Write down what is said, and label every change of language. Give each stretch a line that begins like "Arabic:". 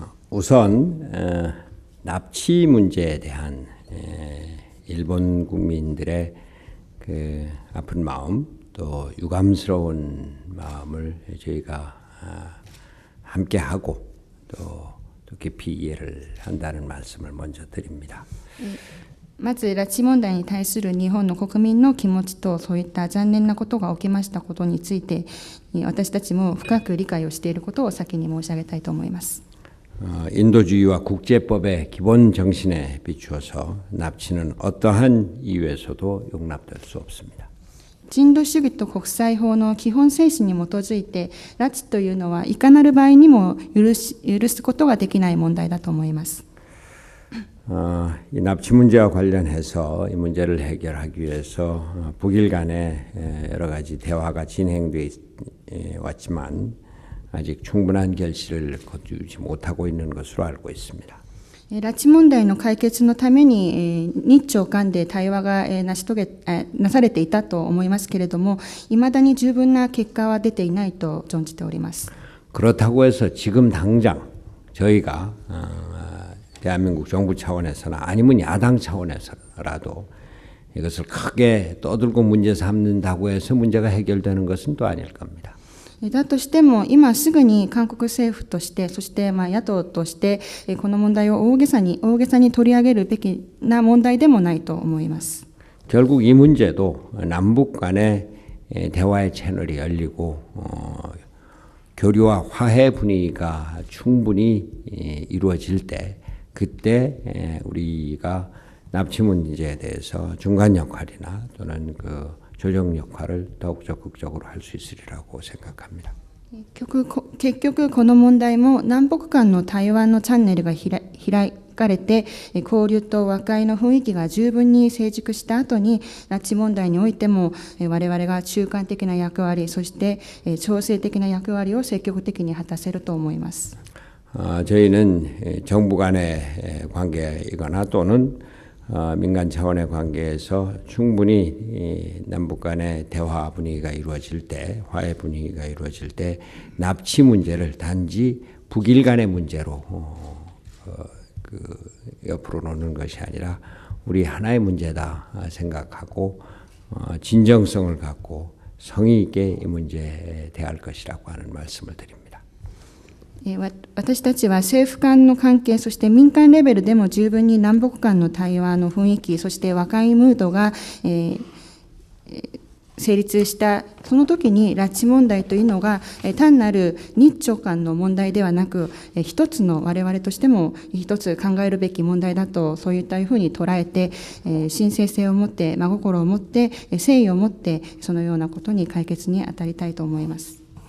Korean: 우선 납치 문제에 대한 일본 국민들의 그 아픈 마음 또 유감스러운 마음을 저희가 함께하고 또 깊이 이해를 한다는 말씀을 먼저 드립니다.
Japanese: まず拉致問題に対する日本の国民の気持ちとそういった残念なことが起きましたことについて私たちも深く理解をしていることを先に申し上げたいと思います。
Korean: 인도주의와 국제법의 기본 정신에 비추어서 납치는 어떠한 이유에서도 용납될 수 없습니다.
Japanese: 人道主義と国際法の基本精神に基づいて拉致というのはいかなる場合にも許すことができない問題だと思います。
Korean: 이 납치 문제와 관련해서 이 문제를 해결하기 위해서 북일 간에 여러 가지 대화가 진행돼 왔지만 아직 충분한 결실을 거두지 못하고 있는 것으로 알고 있습니다.
Japanese: 拉致問題の解決のために日朝間で対話がなされていたと思いますけれども、いまだに十分な結果は出ていないと存じております。
Korean: 그렇다고 해서 지금 당장 저희가 대한민국 정부 차원에서나 아니면 야당 차원에서라도 이것을 크게 떠들고 문제 삼는다고 해서 문제가 해결되는 것은 또 아닐 겁니다.
Japanese: だとしても今すぐに韓国政府としてそして野党としてこの問題を大げさに取り上げるべきな問題でもないと思います。
Korean: 결국 이 문제도 남북 간의 대화의 채널이 열리고 교류와 화해 분위기가 충분히 이루어질 때 그때 우리가 납치 문제에 대해서 중간 역할이나 또는 그 조정 역할을 더욱 적극적으로 할 수 있으리라고 생각합니다.
Japanese: 結局この問題も南北間の対話のチャンネルが開かれて交流と和解の雰囲気が十分に成熟した後に拉致問題においても我々が中間的な役割そして調整的な役割を積極的に果たせると思います。
Korean: 저희는 정부 간의 관계이거나 또는 민간 차원의 관계에서 충분히 남북 간의 대화 분위기가 이루어질 때, 화해 분위기가 이루어질 때 납치 문제를 단지 북일 간의 문제로 옆으로 놓는 것이 아니라 우리 하나의 문제다 생각하고 진정성을 갖고 성의 있게 이 문제에 대할 것이라고 하는 말씀을 드립니다.
Japanese: 私たちは政府間の関係そして民間レベルでも十分に南北間の対話の雰囲気そして和解ムードが、成立したその時に拉致問題というのが単なる日朝間の問題ではなく一つの我々としても一つ考えるべき問題だとそういったふうに捉えて神聖性を持って真心を持って誠意を持ってそのようなことに解決に当たりたいと思います。